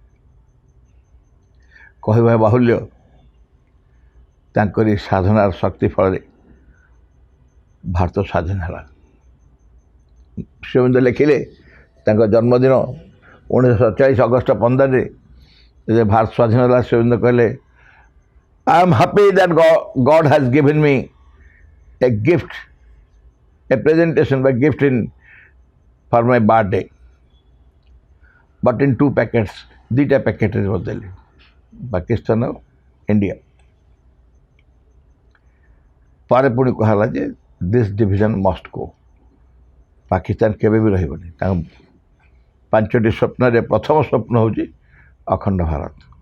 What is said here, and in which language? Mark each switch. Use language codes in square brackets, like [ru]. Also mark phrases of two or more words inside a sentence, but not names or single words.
[or] କହିବା ବାହୁଲ୍ୟ, ତାଙ୍କରି ସାଧନାର ଶକ୍ତି ଫଳରେ ଭାରତ ସ୍ୱାଧୀନ ହେଲା। ଶ୍ରୀଅରବିନ୍ଦ ଲେଖିଲେ ତାଙ୍କ ଜନ୍ମଦିନ 1947 ଅଗଷ୍ଟ 15ରେ ଯେବେ ଭାରତ ସ୍ୱାଧୀନ ହେଲା, ଶ୍ରୀଅରବିନ୍ଦ କହିଲେ [en] I am happy that God has given me a gift, a presentation by gift for my birthday, but in 2 packets, [or] 2ଟା ପ୍ୟାକେଟରେ ବଦଳିଲେ, ପାକିସ୍ତାନ ଆଉ ଇଣ୍ଡିଆ। ପରେ ପୁଣି କୁହାଗଲା ଯେ [en] this division must go, [or] ପାକିସ୍ତାନ କେବେ ବି ରହିବନି। ତାଙ୍କ 5ଟି ସ୍ୱପ୍ନରେ ପ୍ରଥମ ସ୍ୱପ୍ନ ହେଉଛି ଅଖଣ୍ଡ ଭାରତ।